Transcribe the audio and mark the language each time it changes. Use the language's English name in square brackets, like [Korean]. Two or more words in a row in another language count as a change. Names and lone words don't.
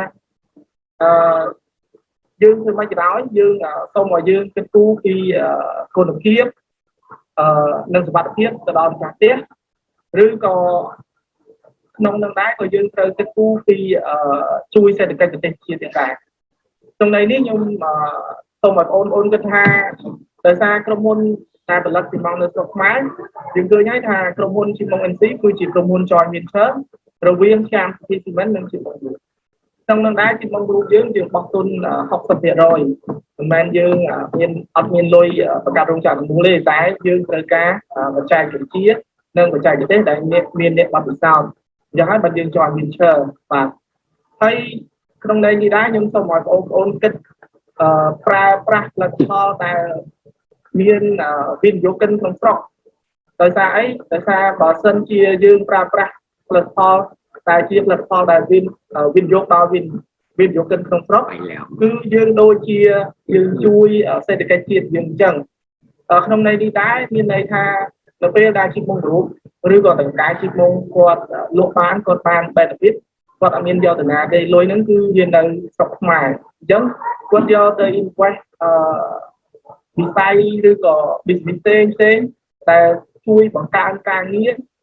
[Khmer] យើងធ្វើម៉េចក៏ដោយយើងសូមឲ្យយើងគិតគូរពីគុណភាពនិងសុវត្ថិភាពទៅដល់ម្ចាស់ផ្ទះឬក៏ក្នុងនឹងដែរក៏យើងត្រូវគិតគូរពីជួយសេដ្ឋកិច្ចប្រទេសជាតិទៀតដែរក្នុងន័យនេះខ្ញុំសូមឲ្យបងប្អូនគិតថាដោយសារក្រុមហ៊ុនដែលផលិតស៊ីម៉ងត៍នៅស្រុកខ្មែរយើងឃើញហើយថាក្រុមហ៊ុន Chimong NC គឺជាក្រុមហ៊ុន [English] joint venture [Khmer] រវាង Siam City Cement និង Chimong Group ក្នុងនឹងដែរ Chimong Group យើងបោះទុន 60% មិនមែនយើងអត់មានលុយបង្កើតរោងចក្រដំបូងទេតែយើងត្រូវការបច្ចេកវិទ្យានិងបច្ចេកទេសដែលមានអ្នកបទពិសោធន៍អញ្ចឹងហើយបើយើង [English] joint venture [Khmer] បាទហើយក្នុងន័យនេះដែរខ្ញុំសូមឲ្យបងប្អូនគិតប្រើប្រាស់ផលិតផលដែលមានវិនិយោគិនក្នុងស្រុកដោយសារអីដោយសារបើសិនជាយើងប្រើប្រាស់ ផលិតផលតែជាផលិតផលដែលវិនិយោគដល់វិនិយោគិនក្នុងស្រុកគឺយើងដូចជាយើងជួយសេដ្ឋកិច្ចជាតិយើងអញ្ចឹងក្នុងន័យនេះដែរមានន័យថានៅពេលដែលជីមុងរូបឬក៏តង្កាយជីមុងគាត់លក់បានគាត់បាន benefit គាត់អត់មានយកទៅណាទេលុយហ្នឹងគឺវានៅស្រុកខ្មែរអញ្ចឹងគាត់យកទៅ invest វិស័យឬក៏ business ផ្សេងដែលជួយបង្កើនការងារ